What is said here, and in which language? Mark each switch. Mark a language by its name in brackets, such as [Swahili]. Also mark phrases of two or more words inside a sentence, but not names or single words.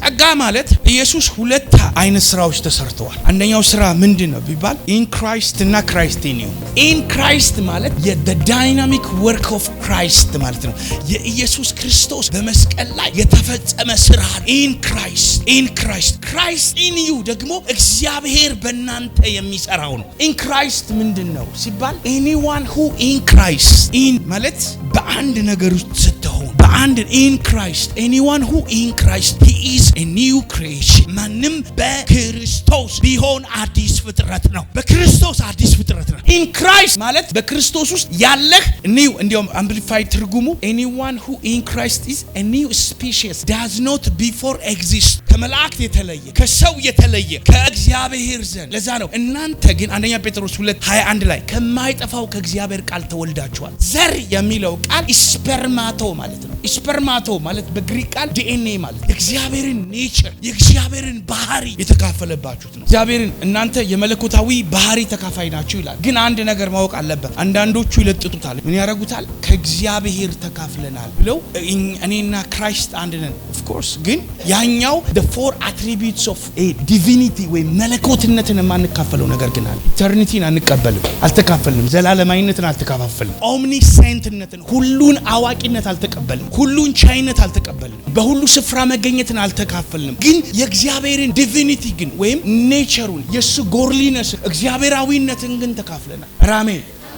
[Amharic] ጸጋ ማለት ኢየሱስ ሁለት አይነት ስራዎች ተሰርተዋል። አንደኛው ስራ ምንድነው ቢባል [English] in Christ [Amharic] እና [English] Christ in you። in Christ [Amharic] ማለት [English] the dynamic work of Christ [Amharic] ማለት ነው። የኢየሱስ ክርስቶስ በመስቀል ላይ የተፈጸመ ስራ [English] in Christ Christ in you [Amharic] ደግሞ እግዚአብሔር በእናንተ የሚሰራው ነው። [English] in Christ [Amharic] ምንድነው ሲባል [English] anyone who in Christ in [Amharic] ማለት በአንድ ነገር ውስጥ ስትሆን በአንድ [English] in Christ anyone who in Christ he is a new creation [Amharic] ማንም በክርስቶስ ቢሆን አዲስ ፍጥረት ነው። በክርስቶስ አዲስ ፍጥረት ነው። [English] in Christ [Amharic] ማለት በክርስቶስ ውስጥ ያለህ new እንዲያውም [English] amplified ትርጉሙ anyone who in Christ is a new species does not before exist [Amharic] ከመላእክት የተለየ ከሰው የተለየ ከእግዚአብሔር ዘንድ ለዛ ነው እናንተ ግን አንደኛ ጴጥሮስ 2:21 ላይ ከማይጠፋው ከእግዚአብሔር ቃል ተወልዳችኋል። ዘር የሚለው ቃል ስፐርማቶ ማለት ነው። ስፐርማቶ ማለት በግሪክ ቃል ዲኤንኤ ማለት የእግዚአብሔርን ኔቸር የእግዚአብሔርን ባህሪ የተካፈለባችሁት ነው። እግዚአብሔርን እናንተ የመለኮታዊ ባህሪ ተካፋይ ናችሁ ይላል። ግን አንድ ነገር ማወቅ አለበት። አንዳንዶቹ ይለጥጡታል። ምን ያረጉታል? ከእግዚአብሔር ተካፍለናል ብለው እኔና ክራይስት አንድ ነን። [English] of course [Amharic] ግን ያኛው [English] the four attributes of a divinity [Amharic] ወይ መለኮትነትን የማንካፈለው ነገር ግን አለ። ኢተርኒቲን አንቀበልም፣ አልተካፈልንም። ዘላለማዊነትን አልተካፋፈልንም። ኦምኒሴንትነትን ሁሉን አዋቂነት አልተቀበልንም። ሁሉን ቻይነት አልተቀበልንም። በሁሉ ስፍራ መገኘትን አልተካፈልንም። ግን የእግዚአብሔርን ዲቪኒቲ ግን ወይም ኔቸሩን የሱ ጎርሊነስ እግዚአብሔራዊነትን ግን ተካፍለናል። አሜን።